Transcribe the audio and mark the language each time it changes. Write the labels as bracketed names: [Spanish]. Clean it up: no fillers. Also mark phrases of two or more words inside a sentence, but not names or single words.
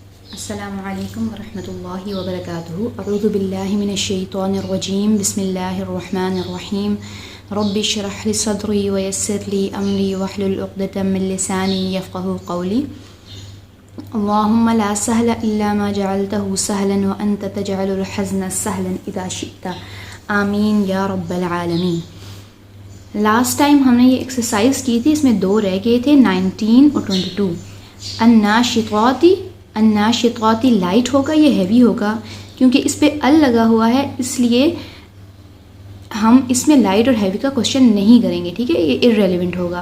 [Arabic] السلام عليكم ورحمة الله وبركاته. أعوذ بالله من الشيطان الرجيم. بسم الله الرحمن الرحيم. رب اشرح لي صدري ويسر لي أمري واحلل عقدة من لساني يفقهوا قولي. اللهم لا سهل إلا ما جعلته سهلا وأنت تجعل الحزن سهلا إذا شئت. آمين يا رب العالمين. [English] last time [Hindi] हमने ये एक्सरसाइज की थी, इसमें दो रह गए थे, 19 और 22। अन्नाशिताती लाइट होगा, ये हैवी होगा क्योंकि इस पे अल लगा हुआ है, इसलिए हम इसमें लाइट और हैवी का क्वेश्चन नहीं करेंगे, ठीक है, ये इररेलेवेंट होगा।